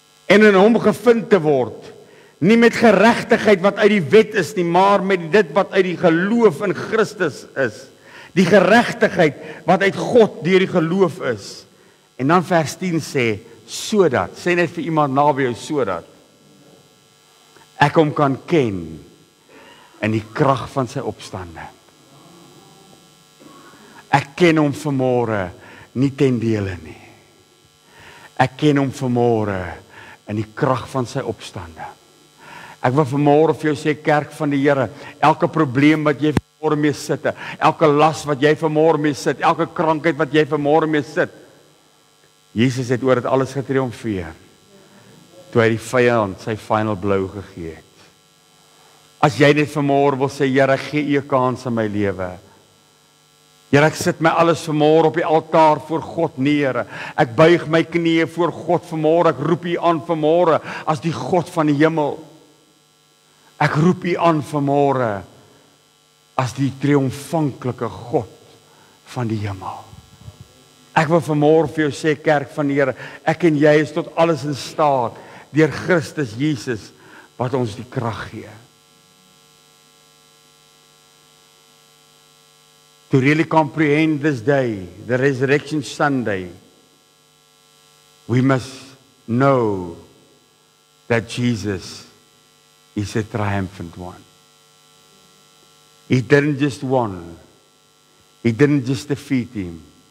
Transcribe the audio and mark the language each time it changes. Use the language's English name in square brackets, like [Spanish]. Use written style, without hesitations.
[Afrikaans] En in hom gevind te word, nie met geregtigheid wat uit die wet is nie, maar met dit wat uit die geloof in Christus is. Die geregtigheid wat uit God deur die geloof is. En dan vers 10 sê, sodat, sê net vir iemand naby jou, sodat ek hom kan ken in die krag van sy opstanding. Ek ken hom vanmôre nie ten dele nie. Ek ken hom vanmôre in die krag van sy opstanding. Ek wil vanmôre vir jou sê, kerk van die Here, elke probleem wat jy vanmôre mee sit, elke las wat jy vanmôre mee sit, elke krankheid wat jy vanmôre mee sit, Jesus het oor dit alles getriomfeer, toe hy die vyand sy [English] final blow [Afrikaans] gegee het. As jy net vanmôre wil sê, Here, gee U 'n kans in my lewe. Here, ek sit my alles vanmôre op die altaar voor God neer. Ek buig my knieë voor God vanmôre. Ek roep U aan vanmôre as die God van die hemel. Ek roep U aan vanmôre as die triomfanklike God van die hemel. Ek wil vanmôre vir jou sê, kerk van die Here, ek en jy is tot alles in staat deur Christus Jesus wat ons die krag gee. [English] To really comprehend this day, the Resurrection Sunday, we must know that Jesus is a triumphant one. He didn't just win. He didn't just defeat him.